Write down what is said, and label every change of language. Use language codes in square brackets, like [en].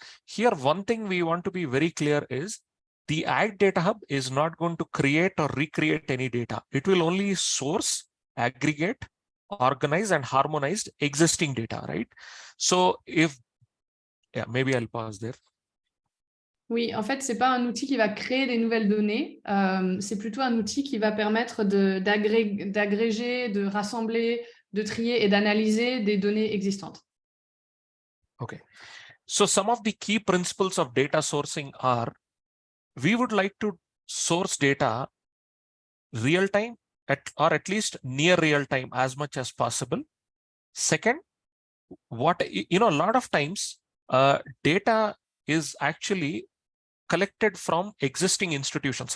[en] Here, one thing we want to be very clear is the AgDataHub is not going to create or recreate any data. It will only source, aggregate, organize, and harmonize existing data, right? So maybe I'll pause there. [fr] Oui, en fait, ce n'est pas un outil qui va créer des nouvelles données, c'est plutôt un outil qui va permettre d'agréger, de rassembler, de trier et d'analyser des données existantes. [en] Okay. So some of the key principles of data sourcing are, we would like to source data real time or at least near real time as much as possible. Second, a lot of times data is actually collected from existing institutions.